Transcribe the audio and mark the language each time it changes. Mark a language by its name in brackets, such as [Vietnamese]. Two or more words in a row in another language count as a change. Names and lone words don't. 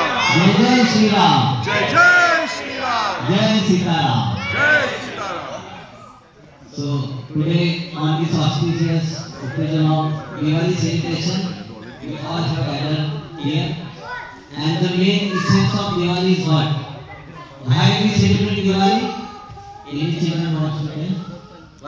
[Hindi] जय जय श्री राम. जय जय श्री राम. जय सीताराम. जय सीताराम. [English] So today on this auspicious occasion of Diwali celebration, we all have gathered here, and the main essence of Diwali is what? Why we celebrate Diwali? Any children wants to tell?